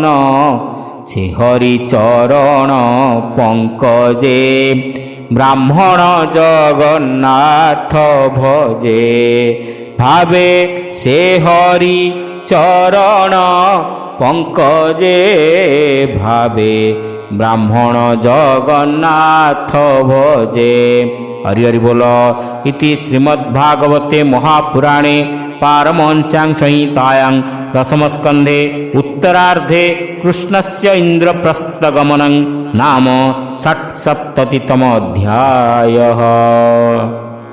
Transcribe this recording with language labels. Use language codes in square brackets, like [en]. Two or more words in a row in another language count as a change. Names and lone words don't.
[bn] সে হরিচরণ পঙ্কজে ব্রাহ্মণ জগন্নাথ ভজে ভাবে সে হরি চরণ পঙ্কজে ভাবে ব্রাহ্মণ জগন্নাথ ভজে হরি হরি বোল [sa] इति श्रीमद्भागवते महापुराणे पारमहंस्यां संहितायां दशमस्कन्धे उत्तरार्धे कृष्णस्य इन्द्रप्रस्थगमनं नाम 67तमोऽध्यायः।